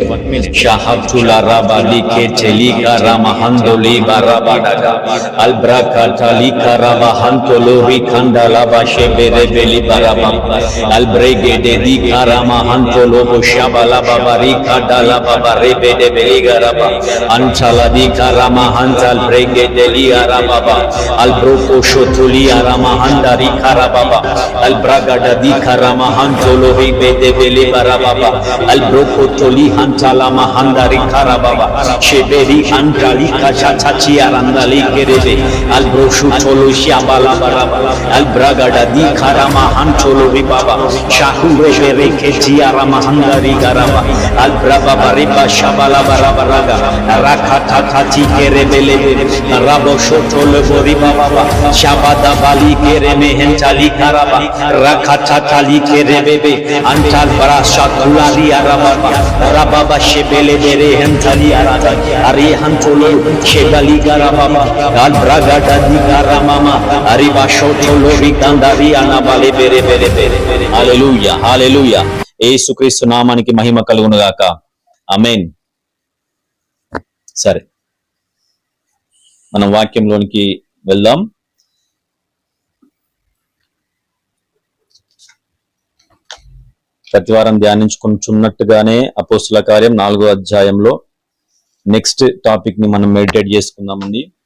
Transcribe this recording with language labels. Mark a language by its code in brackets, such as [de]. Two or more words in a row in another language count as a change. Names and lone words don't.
[te] షహతులా రాబాలి కేచెలికా రామహందోలి బారాబాడగా అల్బ్రాకాటాలికా రామహంతోలో రిఖండలా బాషెబెరె బెలి బారాబా అల్బ్రేగెడే దికా రామహంతోలో బోషాబాలా బాబారి కాడాలా బాబారె బెడే బెలిగారాబా అంచలా దికా రామహంతల్ బ్రేగెడెలి ఆరాబాబా అల్బ్రోకోషోతులి రామహందారి ఖారాబాబా అల్బ్రాగడా దికా రామహంతోలో రిబెడే బెలి బారాబాబా Brokotoli hantala mahandari karababa sheberi antali kachachachi arandali kerebe al broshu tolo shabala baraba al bragada di karama hantolo ribaba shahu rebere keti arama handari garaba al brababa riba shabala baraba raga rakata tati kerebele rabo shotolo boriba baba shabada bali kereme hentali karaba rakata tali kerebebe antal barasha tulari araba Rababa shebele bere hentali arata ari hantolo shebali garababa al bragada di garamama ari bashotolo rigandari anabale bere bere bere. హల్లెలూయా హల్లెలూయా. యేసుక్రీస్తు నామానికి మహిమ కలుగును గాక. ఆమేన్. సరే, మనం వాక్యంలోనికి వెళ్దాం. ప్రతివారం ధ్యానించుకుంటున్నట్టుగానే అపోస్తుల కార్యం 4వ అధ్యాయంలో [en] next topic [te] ని మనం మెడిటేట్ చేసుకుందామండి.